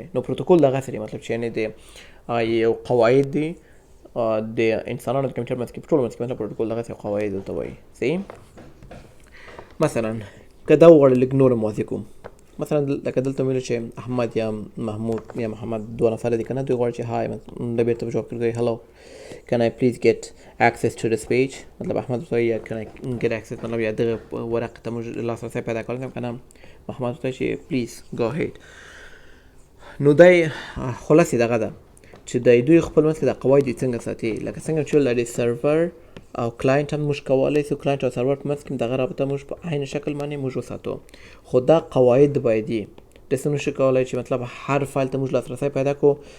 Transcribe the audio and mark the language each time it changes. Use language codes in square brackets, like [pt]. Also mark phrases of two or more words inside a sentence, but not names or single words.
[ps] نو پروتوکول دغسې دی، مطلب چې یعنې د یو قواعد دي د انسانانو د کمپیوټر منځ کې په ټولو منځ کې مطلب پروتوکول دغسې یو قواعد ورته وایي. صحیح؟ مثلا که دا وغواړو لږ نور هم واضح کوم. مثلا لکه دلته ویلو چې احمد یا محمود یا محمد دوه نفره دي که نه، دوی غواړي چې هاي د بیرته په جواب کې ورته هلو [en] can I please get access to this page، [ps] مطلب احمد ورته وایي [en] can I get access، [ps] مطلب یا دغه ورقې ته موږ لاسرسی پیدا کولی که نه، محمد ورته وایي چې [en] please go ahead. [ps] نو دی خلاصې دغه ده چې دوی خپل منځ کې د قواعد څنګه ساتي. لکه څنګه چې د سرور او کلاینټ هم موږ کولی سو، کلاینټ او سرور په منځ کې دغه رابطه موږ په عین شکل باندې موږ وساتو. خو دا قواعد باید وي، داسې نشو کولی چې مطلب هر فایل ته موږ لاسرسی پیدا کړو.